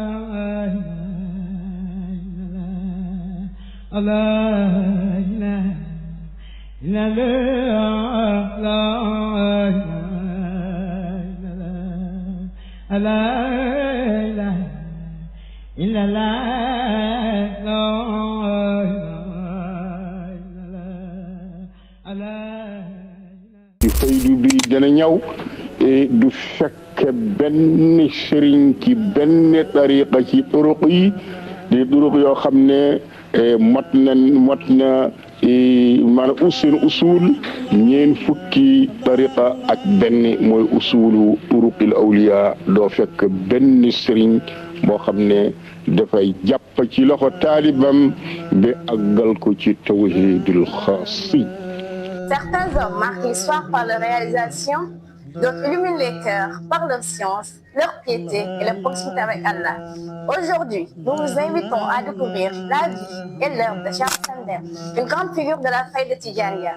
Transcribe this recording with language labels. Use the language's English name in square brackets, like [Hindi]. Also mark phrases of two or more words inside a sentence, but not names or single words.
[Arabic] الله لا لا لا لا إله إلا الله [Wolof] faydu bi dana ñëw du fekk benn sëriñ ci benn tariqa ci turuq yi di turuq yoo xam ne mot na maanaam seen usul ñeen fukki tariqa ak benn mooy [Arabic] أصول طرق الأولياء [Wolof] doo fekk benn sëriñ boo xam ne dafay jàpp ci loxo taalibam ba àggal ko ci [Arabic] توحيد الخاص. [French] Certains hommes marquent l'histoire par leur réalisation, d'autres illuminent les cœurs par leur science, leur piété et leur proximité avec Allah. Aujourd'hui, nous vous invitons à découvrir la vie et l'œuvre de Cheikh Alassane Dème, une grande figure de la faïda Tijaniyya.